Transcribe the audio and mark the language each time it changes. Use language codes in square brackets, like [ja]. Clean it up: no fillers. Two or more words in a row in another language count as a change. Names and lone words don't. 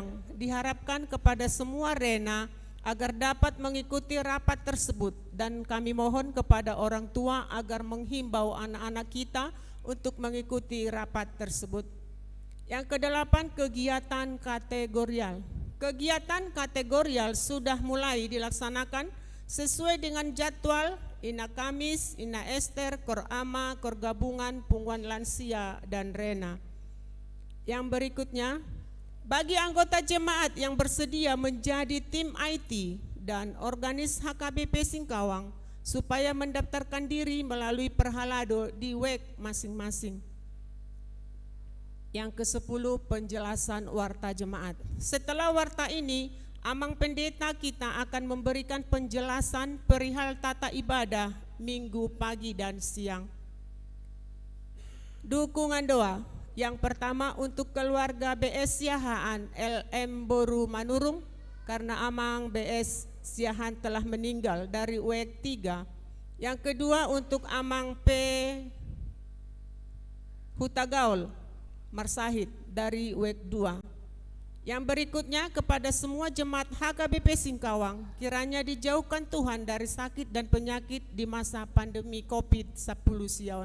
[id] Diharapkan kepada semua rena agar dapat mengikuti rapat tersebut dan kami mohon kepada orang tua agar menghimbau anak-anak kita untuk mengikuti rapat tersebut. Yang kedelapan, kegiatan kategorial. Kegiatan kategorial sudah mulai dilaksanakan sesuai dengan jadwal Ina Kamis, Ina Ester, Kor Ama, Kor Gabungan, Pungguan Lansia, dan Rena. Yang berikutnya, bagi anggota jemaat yang bersedia menjadi tim IT dan organis HKBP Singkawang supaya mendaftarkan diri melalui perhalado di WEK masing-masing. Yang ke-10, penjelasan warta jemaat. Setelah warta ini, Amang Pendeta kita akan memberikan penjelasan perihal tata ibadah Minggu pagi dan siang. Dukungan doa. Yang pertama untuk keluarga BS Yahaan LM Boru Manurung karena Amang BS Yahaan telah meninggal dari WEK 3. Yang kedua untuk Amang P Hutagaul Marsahid dari WEK 2. Yang berikutnya kepada semua jemaat HKBP Singkawang, kiranya dijauhkan Tuhan dari sakit dan penyakit di masa pandemi COVID-10 siawan.